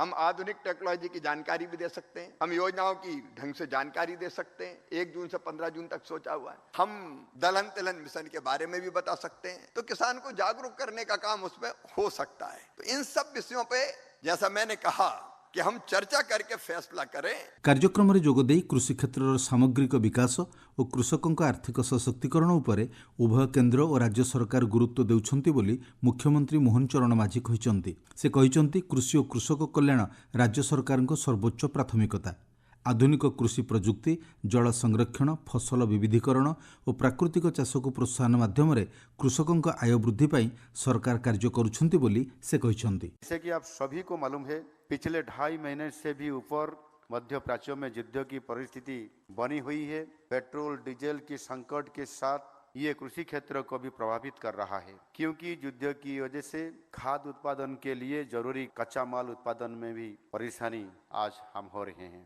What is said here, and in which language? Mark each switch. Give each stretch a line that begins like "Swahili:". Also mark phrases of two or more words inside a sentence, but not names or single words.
Hindi: हम आधुनिक टेक्नोलॉजी की जानकारी भी दे सकते हैं, हम योजनाओं की ढंग से जानकारी दे सकते हैं। 1 जून से 15 जून तक सोचा हुआ है। हम दलहन तिलहन मिशन के बारे में भी बता सकते हैं, तो किसान को जागरूक करने का काम उसमें हो सकता है। तो इन सब विषयों पे जैसा मैंने कहा कि हम चर्चा करके फैसला करें।
Odia: କାର୍ଯ୍ୟକ୍ରମ ରେ ଯୋଗ ଦେଇ କୃଷି କ୍ଷେତ୍ରର ସାମଗ୍ରିକ ବିକାଶ ଓ କୃଷକଙ୍କ ଆର୍ଥିକ ସଶକ୍ତିକରଣ ଉପରେ ଉଭୟ କେନ୍ଦ୍ର ଓ ରାଜ୍ୟ ସରକାର ଗୁରୁତ୍ୱ ଦେଉଛନ୍ତି ବୋଲି ମୁଖ୍ୟମନ୍ତ୍ରୀ ମୋହନ ଚରଣ ମାଝୀ କହିଛନ୍ତି। ସେ କହିଛନ୍ତି କୃଷି ଓ କୃଷକ କଲ୍ୟାଣ ରାଜ୍ୟ ସରକାରଙ୍କ ସର୍ବୋଚ୍ଚ ପ୍ରାଥମିକତା। ଆଧୁନିକ କୃଷି ପ୍ରଯୁକ୍ତି, ଜଳ ସଂରକ୍ଷଣ, ଫସଲ ବିବିଧୀକରଣ ଓ ପ୍ରାକୃତିକ ଚାଷକୁ ପ୍ରୋତ୍ସାହନ ମାଧ୍ୟମରେ କୃଷକଙ୍କ ଆୟ ବୃଦ୍ଧି ପାଇଁ ସରକାର କାର୍ଯ୍ୟ କରୁଛନ୍ତି ବୋଲି ସେ କହିଛନ୍ତି।
Hindi: जैसे कि आप सभी को मालूम है, पिछले 2.5 महीने से भी ऊपर मध्य प्राच्यों में युद्ध की परिस्थिति बनी हुई है। पेट्रोल डीजल की संकट के साथ ये कृषि क्षेत्र को भी प्रभावित कर रहा है, क्योंकि युद्ध की वजह से खाद्य उत्पादन के लिए जरूरी कच्चा माल उत्पादन में भी परेशानी आज हम हो रहे हैं।